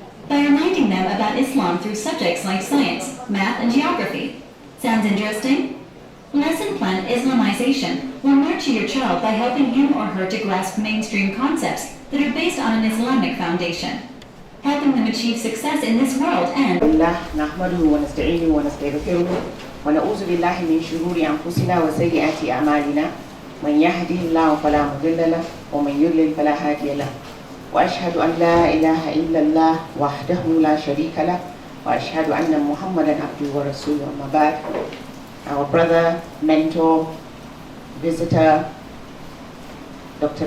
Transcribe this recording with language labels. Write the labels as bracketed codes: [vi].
[en] By reminding them about Islam through subjects like science, math, and geography. Sounds interesting? Lesson Plan Islamization will nurture your child by helping him or her to grasp mainstream concepts that are based on an Islamic foundation, helping them achieve success in this world and [ar] نحمده ونستعينه ونستغفره ونعوذ بالله من شرور أنفسنا وسيئات أعمالنا من يهده الله فلا مضل له ومن يضلل فلا هادي له وأشهد أن لا إله إلا الله وحده لا شريك له وأشهد أن محمدا عبده ورسوله أما بعد. [en] Our brother, mentor, visitor, Dr.